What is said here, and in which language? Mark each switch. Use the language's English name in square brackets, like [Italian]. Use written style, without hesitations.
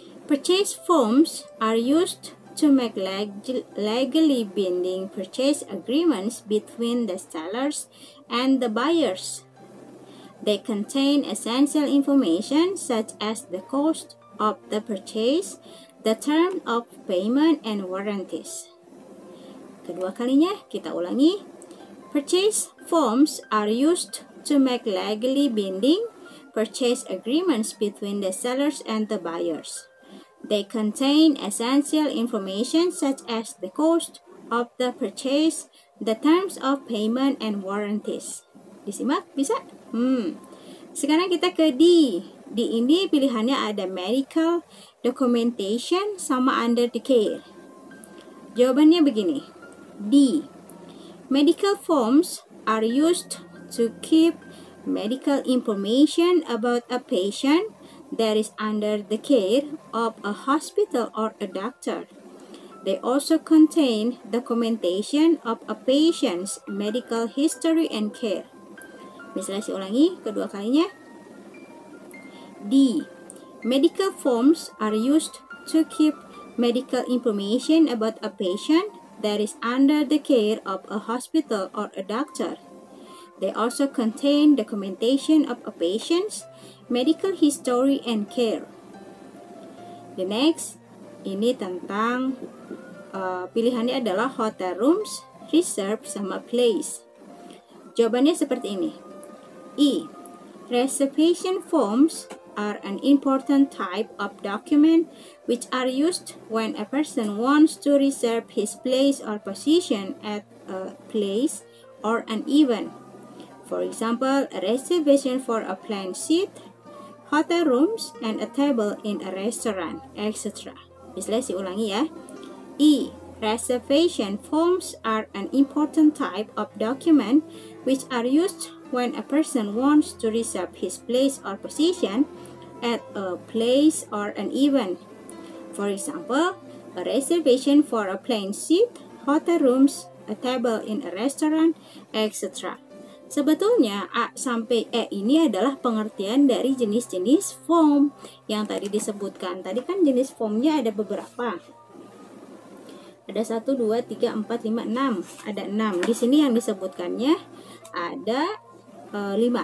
[English] Purchase forms are used to make legally binding purchase agreements between the sellers and the buyers. They contain essential information such as the cost of the purchase, the term of payment, and warranties. [Indonesian] Kedua kalinya, kita ulangi. [English] Purchase forms are used to make legally binding purchase agreements between the sellers and the buyers. They contain essential information such as the cost of the purchase, the terms of payment, and warranties. [Indonesian] Disimak? Bisa? Sekarang kita ke D. D ini pilihannya ada medical, documentation, sama under the care. Jawabannya begini. D. [English] Medical forms are used to keep medical information about a patient that is under the care of a hospital or a doctor. They also contain documentation of a patient's medical history and care. [Indonesian] Misalnya ulangi kedua kalinya. D. [English] Medical forms are used to keep medical information about a patient that is under the care of a hospital or a doctor. They also contain documentation of a patient's medical history and care. The next, [Indonesian] ini tentang pilihannya adalah hotel rooms, reserve, sama place. Jawabannya seperti ini. E. [English] Reservation forms are an important type of document which are used when a person wants to reserve his place or position at a place or an event. For example, a reservation for a plane seat, hotel rooms, and a table in a restaurant, etc. [Indonesian] Misalnya ulangi ya. [English] E. Reservation forms are an important type of document which are used when a person wants to reserve his place or position at a place or an event. For example, a reservation for a plane seat, hotel rooms, a table in a restaurant, etc. [Indonesian] Sebetulnya A sampai E ini adalah pengertian dari jenis-jenis form yang tadi disebutkan. Tadi kan jenis formnya ada beberapa. Ada 1, 2, 3, 4, 5, 6. Ada 6. Di sini yang disebutkannya ada 5.